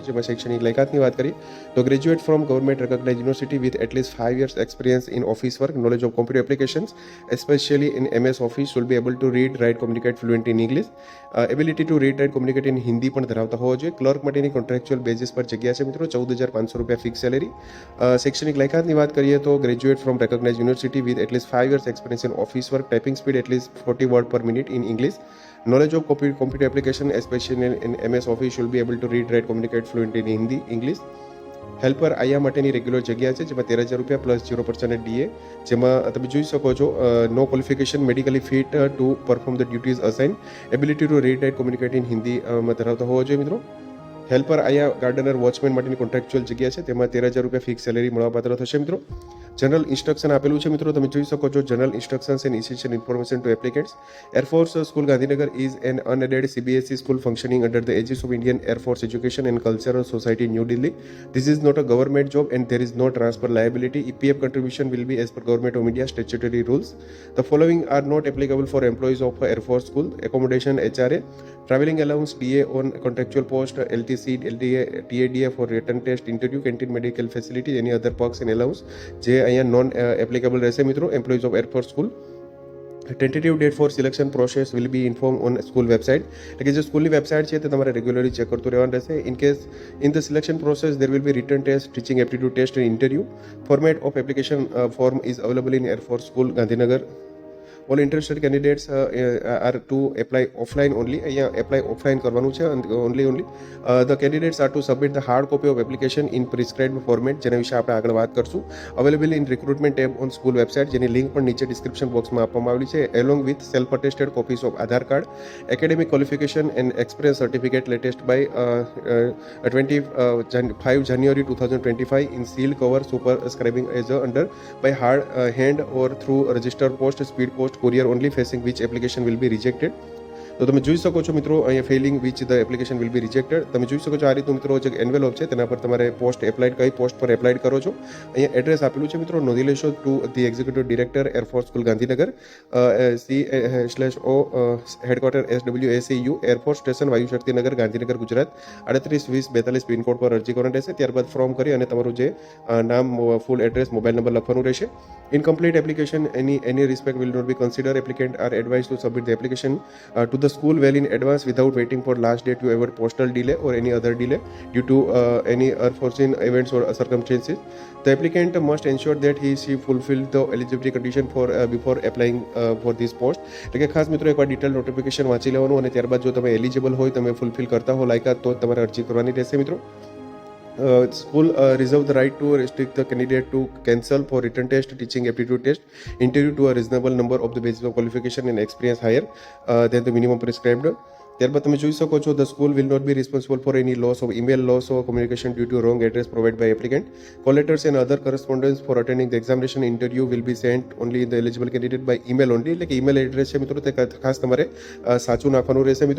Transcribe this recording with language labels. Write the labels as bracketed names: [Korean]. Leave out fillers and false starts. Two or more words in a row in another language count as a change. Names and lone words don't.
[Gujarati] જેમાં શૈક્ષણિક લાયકાતની વાત કરીએ તો [English] graduate from government recognise university with atleast 5 years experience in office work, knowledge of computer applications especially in MS Office, should be able to read, write, communicate fluent in English, ability to read, write, communicate in Hindi [Gujarati] પણ ધરાવતા હોવો જોઈએ. ક્લર્ક માટેની [English] contractual basis [Gujarati] પર જગ્યા છે મિત્રો, 14,500 રૂપિયા [English] fix salary. [Gujarati] શૈક્ષણિક લાયકાતની વાત કરીએ તો [English] graduate from recognise university with atleast 5 years experience in office work, typing speed atleast 40 words per minute in English, knowledge of computer application especially in MS Office, should be able to read, write, communicate fluent in Hindi, English. [Gujarati] હેલ્પર આયા માટેની રેગ્યુલર જગ્યા છે, જેમાં 13,000 રૂપિયા પ્લસ 0% ડીએ. જેમાં તમે જોઈ શકો છો [English] no qualification, medically fit to perform the duties assign, ability to read, write, communicate in Hindi [Gujarati] ધરાવતા હોવો જોઈએ મિત્રો. હેલ્પર આયા ગાર્ડનર વોચમેન માટેની કોન્ટ્રાક્ચ્યુઅલ જગ્યા છે, તેમાં 13,000 રૂપિયા [English] fix salary [Gujarati] મળવાપાત્ર થશે મિત્રો. [English] general instruction [Gujarati] આપેલું છે મિત્રો, તમે જોઈ શકો છો [English] general instructions and instruction information to applicants. Air Force School Gandhinagar is an unaided CBSE school functioning under the aegis of Indian Air Force Education and Cultural Society, New Delhi. This is not a government job and there is no transfer liability. EPF contribution will be as per Government of India statutory rules. The following are not applicable for employees of Air Force School: accommodation, HRA, travelling allowance, DA on contractual post, LTC, LDA, TADA for written test, interview, canteen, medical facilities, any other perks and allowance [Gujarati] જે અહીંયા [English] non applicable [Gujarati] રહેશે મિત્રો [English] employees of Air Force School. tentative date for selection process will be inform on school website. [Gujarati] એટલે કે જે સ્કૂલની વેબસાઇટ છે તે તમારે [English] regularly check [Gujarati] કરતું રહેવાનું રહેશે. [English] in case in the selection process there will be return test, teaching aptitude test and interview. format of application form is available in Air Force School Gandhinagar. All interested candidates are to apply offline only. [Gujarati] અહીંયા [English] apply offline [Gujarati] કરવાનું છે [English] only. The candidates are to submit the hard copy of application in prescribed format, [Gujarati] જેના વિશે આપણે આગળ વાત કરશું. [English] Available in recruitment tab on school website, [Gujarati] જેની લિંક પણ નીચે [English] description box [Gujarati] આપવામાં આવેલી છે. [English] Along with self attested copies of Aadhaar card, academic qualification and experience certificate latest by 25 January 2025 in sealed cover, superscribing as under by hard hand or through registered post, speed post, courier only, facing which application will be rejected. [Gujarati] તો તમે જોઈ શકો છો મિત્રો અહીંયા [English] failing which the application will be rejected. [Gujarati] તમે જોઈ શકો છો આ રીતનું મિત્રો જે એન્વેલોપ છે તેના પર તમારે [English] post applied [Gujarati] કઈ પોસ્ટ પર એપ્લાઇડ કરો છો. અહીંયા એડ્રેસ આપેલું છે મિત્રો, નોંધી લેશો [English] to the executive director [Gujarati] એરફોર્સ સ્કૂલ ગાંધીનગર C/O હેડક્વાર્ટર SWACU એરફોર્સ સ્ટેશન વાયુ શક્તિનગર ગાંધીનગર ગુજરાત 382042 પિનકોડ પર અરજી કરવાની રહેશે. ત્યારબાદ ફોર્મ કરી અને તમારું જે નામ, [English] full address, mobile number [Gujarati] લખવાનું રહેશે. [English] Incomplete application, any respect will not be considered. Applicant are advised to submit the application to the school well in advance without waiting for last day to avoid postal delay or any other delay due to any unforeseen events or circumstances. The applicant must ensure that she fulfill the eligibility condition for before applying for this post. [Gujarati] એટલે કે ખાસ મિત્રો એકવાર [English] detail notification [Gujarati] વાંચી લેવાનું અને ત્યારબાદ જો તમે એલિજિબલ હોય, તમે ફૂલફિલ કરતા હો લાયકાત, તો તમારે અરજી કરવાની રહેશે મિત્રો. [English] School reserve the right to restrict the candidate to cancel for written test, teaching aptitude test, interview to a reasonable number of the basis of qualification and experience higher than the minimum prescribed. [Gujarati] ત્યારબાદ તમે જોઈ શકો છો [English] the school will not be responsible for any loss of email, loss of communication due to wrong address provide by applicant. call letters and other correspondence for attending the examination interview will be sent only the eligible candidate by email only. [Gujarati] એટલે કે [English] email address [Gujarati] છે મિત્રો તે ખાસ તમારે સાચું નાખવાનું રહેશે મિત્રો.